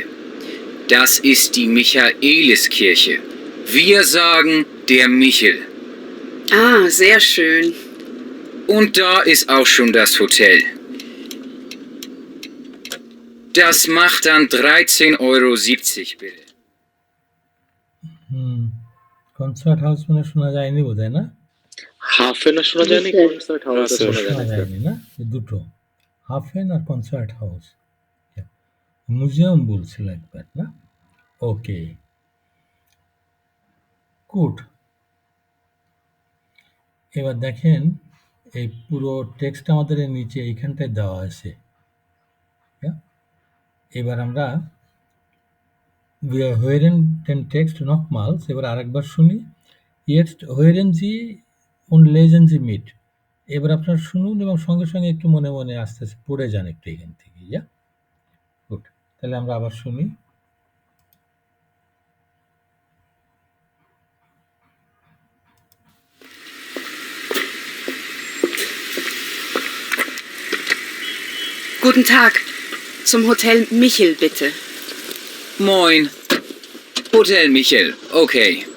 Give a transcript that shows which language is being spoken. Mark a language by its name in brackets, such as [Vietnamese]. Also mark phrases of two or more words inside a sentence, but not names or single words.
[German] Das ist die Michaeliskirche. Wir sagen der Michel. Ah, sehr schön. Und da ist auch schon das Hotel. Das macht dann 13,70 € bitte. [Bangla] কনসার্ট হাউস মানে শোনা যায়নি বোধহয় না? হাফে না শোনা যায়নি, স্যার। কনসার্ট হাউসে শোনা শোনা যায়নি। যায়নি না? এই দুটো, হাফেন আর কনসার্ট হাউস। মিউজিয়াম বলছিল একবার না? ওকে, গুড। এবার দেখেন এই পুরো টেক্সট আমাদের এর নিচে এইখানটায় দেওয়া আছে। এবার আমরা [German] wir hören den Text nochmals, [Bangla] এবার আরেকবার শুনি। [German] Jetzt hören Sie und lesen Sie mit. [Bangla] এবার আপনারা শুনুন এবং সঙ্গে সঙ্গে একটু মনে মনে আস্তে আস্তে পড়ে যান একটু এখান থেকে। ইয়া গুড, তাহলে আমরা আবার শুনি। [German] Guten Tag. Zum Hotel Michel, bitte. Moin. Hotel Michel. Okay.